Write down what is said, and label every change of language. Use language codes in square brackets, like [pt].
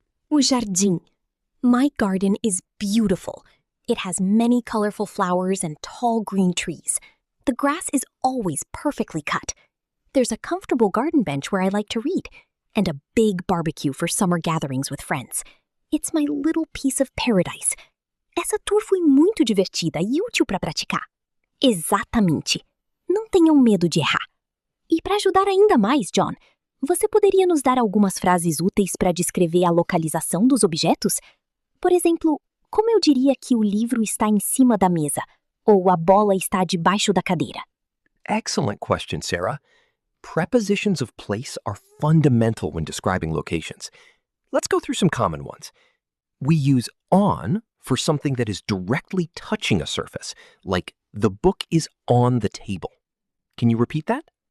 [pt] O jardim. [en] My garden is beautiful. It has many colorful flowers and tall green trees. The grass is always perfectly cut. There's a comfortable garden bench where I like to read, and a big barbecue for summer gatherings with friends. It's my little piece of paradise. [pt] Essa tour foi muito divertida e útil para praticar. Exatamente. Não tenham medo de errar. E para ajudar ainda mais, John, você poderia nos dar algumas frases úteis para descrever a localização dos objetos? Por exemplo, como eu diria que o livro está em cima da mesa ou a bola está debaixo da cadeira? [en] Excellent question, Sarah. Prepositions of place are fundamental when describing locations. Let's go through some common ones. We use on for something that is directly touching a surface, like the book is on the table. Can you repeat that?